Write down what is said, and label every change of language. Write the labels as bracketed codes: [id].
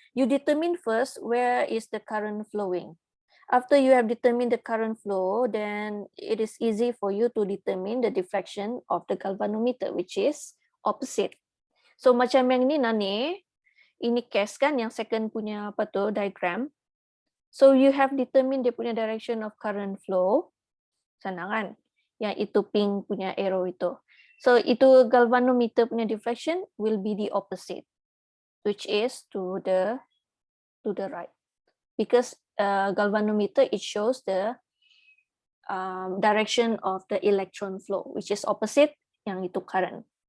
[en] You determine first where is the current flowing. After you have determined the current flow, then it is easy for you to determine the deflection of the galvanometer, which is opposite. [ms] So macam yang ini Nani, ini case kan yang second punya apa tu diagram. [en] So you have determined [ms] dia punya [en] direction of current flow. [ms] Sana kan? Yang itu pink punya arrow itu. [en] So itu galvanometer punya deflection will be the opposite, which is to the right. Because galvanometer, it shows the direction of the electron flow, which is opposite [ms] yang itu [en] current.